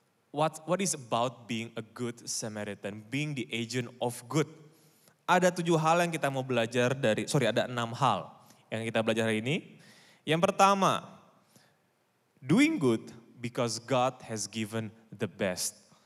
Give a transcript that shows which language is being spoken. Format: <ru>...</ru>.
<en>what is about being a good Samaritan, being the agent of good.</en> <id>Ada 7 hal yang kita mau belajar ada 6 hal yang kita belajar hari ini. Yang pertama,</id> <en>doing good because God has given the best.</en>